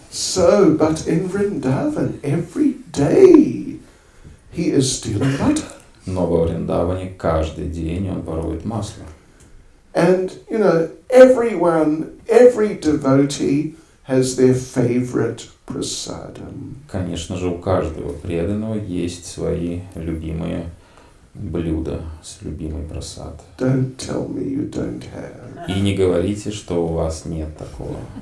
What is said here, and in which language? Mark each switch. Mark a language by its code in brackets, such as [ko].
[en] So, but in Vrindavan, every day he is stealing butter. [ru] Но во Вриндаване каждый день он ворует масло. [en] And, every devotee has their favorite prasadam. [ru] Конечно же, у каждого преданного есть свои любимые блюда с любимой прасад. [en] Don't tell me you don't have. [ru] И не говорите, что у вас нет такого.